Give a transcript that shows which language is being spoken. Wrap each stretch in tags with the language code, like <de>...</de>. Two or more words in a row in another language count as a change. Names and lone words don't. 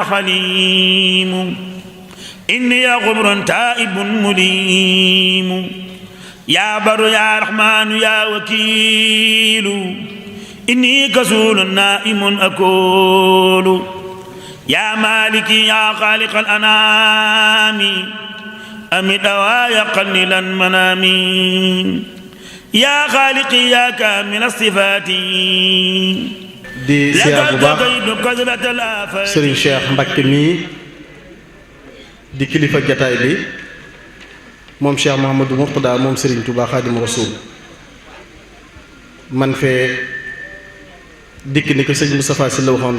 <ar>حليم إني غبر تائب مليم يا بر يا رحمن يا وكيل إني كسول نائم أكول يا مالك يا خالق الأنام أمد دوايا قللا منامي يا خالق يا كامل الصفات</ar> <wo>di siyaar bu baax Serigne Cheikh Mbacké mii di kilifa jataay bi moom Cheikh Mouhamadou Mourtada moom Serigne Touba Khadimou Rassoul man fee dikk ni ko sëñ Moustapha Sy la waxoon</wo>